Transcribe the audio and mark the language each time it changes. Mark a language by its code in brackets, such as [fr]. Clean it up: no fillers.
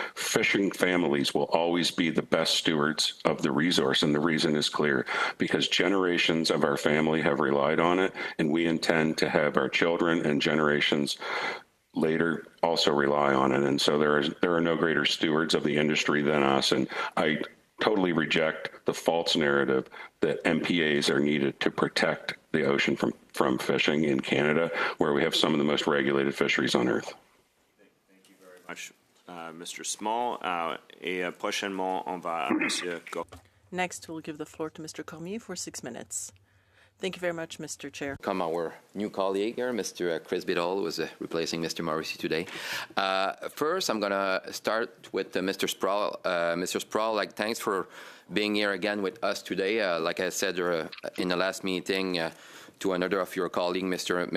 [en] Fishing families will always be the best stewards of the resource, and the reason is clear, because generations of our family have relied on it, and we intend to have our children and generations later also rely on it. And so there are no greater stewards of the industry than us, and I totally reject the false narrative that MPAs are needed to protect the ocean from fishing in Canada, where we have some of the most regulated fisheries on Earth. Thank you very much, Mr. Small. [fr] Et prochainement, on va à Monsieur Gault. [en] Next, we'll give the floor to Mr. Cormier for 6 minutes. Thank you very much, Mr. Chair. Come our new colleague here, Mr. Chris Biddle, who is replacing Mr. Morrissey today. First, I'm going to start with Mr. Sproul. Mr. Sproul, thanks for being here again with us today. Like I said in the last meeting to another of your colleagues, Mr.